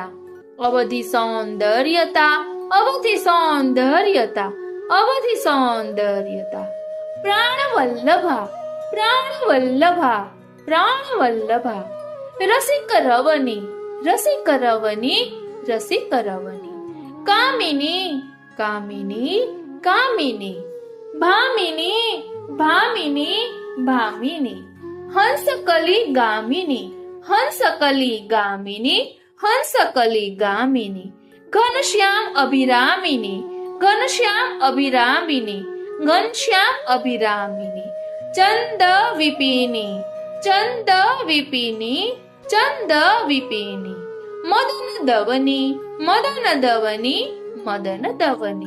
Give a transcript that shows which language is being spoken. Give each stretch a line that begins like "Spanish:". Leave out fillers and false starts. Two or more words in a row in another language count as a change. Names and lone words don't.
Hindi: अवधि सौंदर्यता, अवधि सौंदर्यता, अवधि सौंदर्यता. प्राणवल्लभा, प्राणवल्लभा, प्राणवल्लभा. रसिक रवनी, रसिक रवनी, रसिक रवनी. कामिनी, कामिनी, कामिनी.
Gujarati: ભામિની ભામિની ભામિની, હંસકલી ગામિની હંસકલી ગામિની હંસકલી ગામિની, ઘનશ્યામ અભિરામિની ઘનશ્યામ અભિરામિની ઘનશ્યામ અભિરામિની, ચંદ વિપિની ચંદ વિપિની ચંદ વિપિની, મદન દવની મદન દવની મદન દવની,